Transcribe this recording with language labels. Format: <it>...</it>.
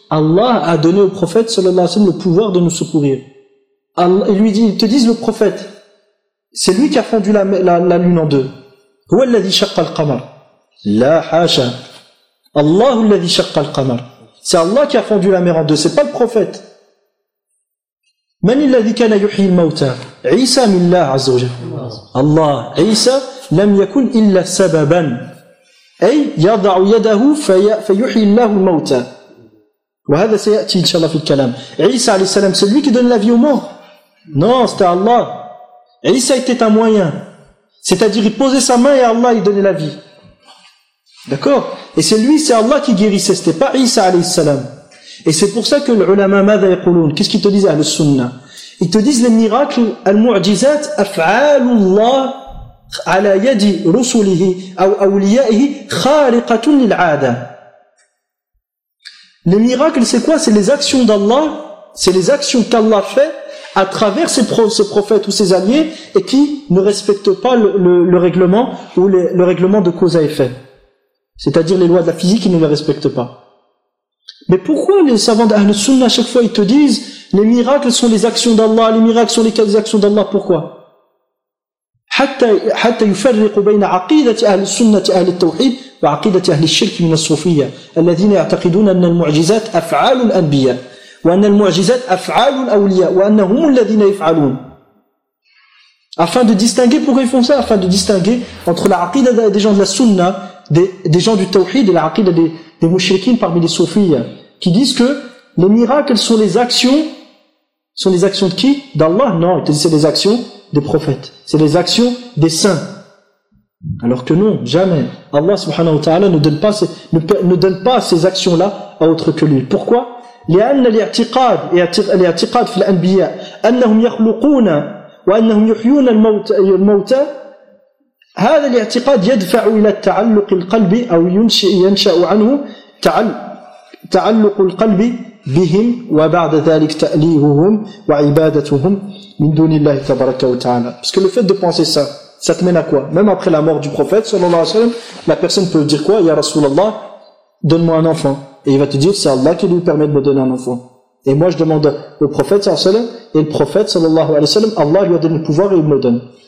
<fr>Allah a donné au prophète, sallallahu alayhi wa sallam, le pouvoir de nous secourir. Allah, il te dit, le prophète, c'est lui qui a fendu la lune en deux. Ou elle l'a dit,</fr> <ar>shaqqa al-qamar.</ar> <fr>La hacha. Allah l'a dit, shaqqa al-qamar. C'est Allah qui a fendu la mer en deux, c'est pas le prophète.</fr> <ar>من الذي كان يحيي الموتى عيسى من الله عز وجل الله عيسى لم يكن إلا سببا أي يضع يده فيحيي الله الموتى وهذا سيأتي إن شاء الله في الكلام عيسى عليه السلام</ar> <fr>c'est lui qui donne la vie aux morts. Non, c'était Allah. عيسى était un moyen, c'est-à-dire il posait sa main et Allah il donnait la vie. D'accord? Et c'est lui, c'est Allah qui guérissait, c'était pas</fr> <ar>عيسى عليه السلام.</ar> <fr>Et c'est pour ça que l'ulama</fr> <ar>ماذا يقولون,</ar> <fr>qu'est-ce qu'ils te disent à le sunna? Ils te disent les miracles, al-mu'jizat, af'alullah,</fr> <ar>على يد رسله أو أوليائه خارقة للعادة.</ar> <fr>Les miracles, c'est quoi? C'est les actions d'Allah, c'est les actions qu'Allah fait à travers ses prophètes ou ses alliés et qui ne respectent pas le règlement ou le règlement de cause à effet. C'est-à-dire les lois de la physique, ils ne les respectent pas. Mais pourquoi les savants d'Ahl Sunnah, à chaque fois, ils te disent les miracles sont les actions d'Allah, les miracles sont les actions d'Allah, pourquoi?</fr> <ar>حتى يفرق بين عقيدة أهل السنة أهل التوحيد وعقيدة أهل الشرك من الصوفية الذين يعتقدون أن المعجزات أفعال الأنبياء وأن المعجزات أفعال الأولياء وأنهم الذين يفعلون.</ar> <fr>Afin de distinguer, pourquoi ils font ça? Afin de distinguer entre la aqida des gens de la sunna, des gens du tawhid et la aqida des mushrikin parmi les soufis, qui disent que les miracles sont les actions. Sont les actions de qui? D'Allah? Non, c'est les actions des prophètes. C'est les actions des saints. Alors que non, jamais. Allah subhanahu wa ta'ala ne donne pas ces actions-là à autre que lui. Pourquoi?</fr> <ar>لأن الاعتقاد الاعتقاد في الأنبياء أنهم يخلقون وأنهم يحيون الموتى هذا الاعتقاد يدفع إلى التعلق القلبي أو ينشأ عنه تعلق القلبي بهم وبعد ذلك تأليههم وعبادتهم من دون الله تبارك وتعالى.</ar> <fr>Parce que le fait de penser ça, ça te mène à quoi? Même après la mort du prophète sallallahu alayhi wa sallam, la personne peut dire quoi? Ya Rasulallah, donne-moi un enfant. Et il va te dire, c'est Allah qui lui permet de me donner un enfant. Et moi je demande au prophète sallallahu alayhi wa sallam, et le prophète sallallahu alayhi wa sallam, Allah lui a donné le pouvoir et il me donne.</fr>